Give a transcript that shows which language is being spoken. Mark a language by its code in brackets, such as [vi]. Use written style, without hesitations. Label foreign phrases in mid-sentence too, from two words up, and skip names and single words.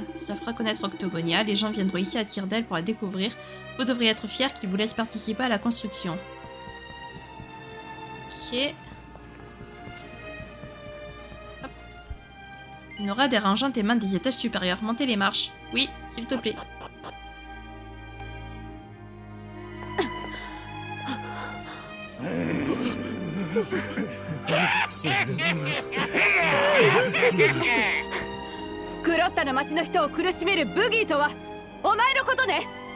[fr] Ça fera connaître Octogonia, les gens viendront ici à tire d'aile pour la découvrir. Vous devriez être fiers qu'ils vous laissent participer à la construction. Ok. Hop. Une aura dérangeante émane des étages supérieurs. Montez les marches. Oui, s'il te plaît. [ja] クロッタの町の人を苦しめるブギーとはお前のことね。